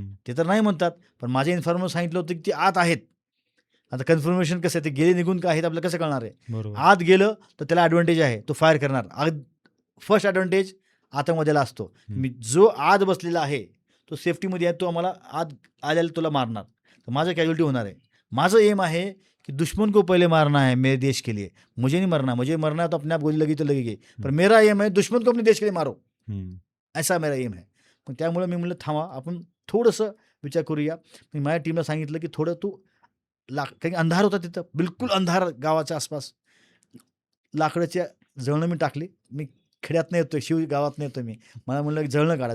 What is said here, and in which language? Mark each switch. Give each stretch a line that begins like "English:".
Marathi: ते तर नाही म्हणतात, पण माझ्या इन्फॉर्मर सांगितलं होतं की ते आत आहेत. आता कन्फर्मेशन कसं आहे, ते गेले निघून का आहेत आपल्याला कसं कळणार आहे. बरोबर. आत गेलं तर त्याला ॲडव्हान्टेज आहे, तो फायर करणार. फर्स्ट ॲडव्हान्टेज आतंकवाद्याला असतो. मी जो आत बसलेला आहे तो सेफ्टीमध्ये आहे, तो आम्हाला आत आल्याला तुला मारणार. तर माझं कॅज्युअलिटी होणार आहे. माझं एम आहे
Hindi: कि दुश्मन को पहले मारना है मेरे देश के लिए. मुझे नहीं मरना, मुझे मरना है तो अपने आप गोली लगी तो लगेगी, पर मेरा एम है दुश्मन को अपने देश के लिए मारो. ऐसा मेरा एम है.
Marathi: पण त्यामुळे मी म्हणलं थांबा, आपण थोडंसं विचार करूया. मी माझ्या टीमला सांगितलं की थोडं तू काही अंधार होता तिथं, बिलकुल अंधार गावाच्या आसपास. लाकडाच्या जळणं मी टाकली. मी खेड्यात नाही येतोय, शिव गावात नाही येतोय मी. मला म्हणलं की जळणं काढा.